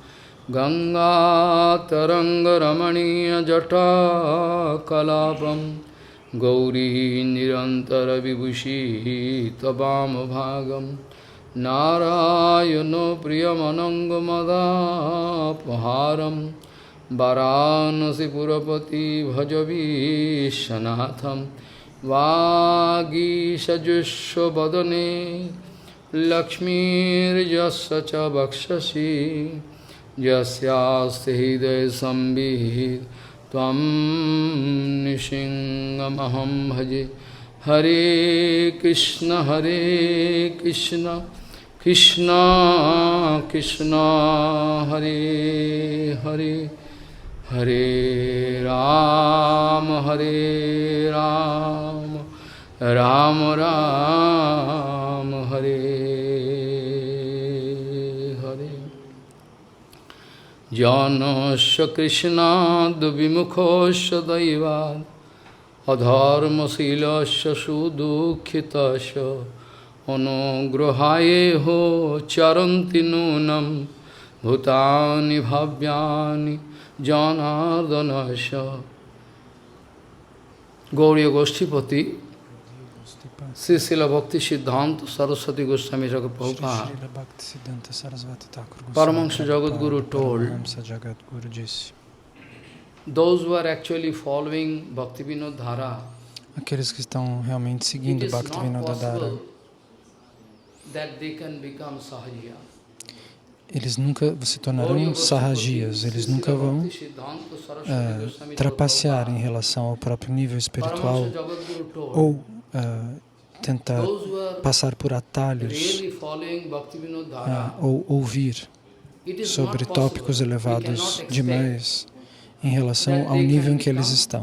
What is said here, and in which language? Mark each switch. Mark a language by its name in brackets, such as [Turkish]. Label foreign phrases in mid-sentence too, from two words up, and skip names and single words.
[Sanskrit] गंगातरङ्गरमणीयजटाकलापं गौरी निरन्तरविभूषी त्ववामभागं नारायणो प्रियमनङ्गमदापहारं वाराणसीपुरपति भज विश्वनाथं। वागीशजुष्वदने लक्ष्मीर्यस्य च वक्षसि यस्यास्ति हृदये संविहितं त्वं नृसिंहमहं भजे। हरे कृष्ण कृष्ण कृष्ण हरे हरे हरे राम राम राम हरे हरे। जानस्य कृष्णाद् विमुखस्य दैवात् अधर्मशीलस्य सुदुःखितस्य अनुग्रहायेह चरन्ति नूनं भूतानि भव्यानि जनार्दनस्य. [English] Gauriya Goshtipati, Sri Srila Bhakti Siddhanta Saraswati Goswami Jagat Prabhupada, Paramahansa Jagadguru told, those who are actually following Bhaktivinoda Dhara, [Portuguese] aqueles que estão realmente seguindo Bhaktivinoda Dhara, [English] that they can become sahajiya. [Portuguese] Eles nunca se tornarão sahajias, eles nunca vão trapacear em relação ao próprio nível espiritual ou tentar passar por atalhos ou ouvir sobre tópicos elevados demais em relação ao nível em que eles estão.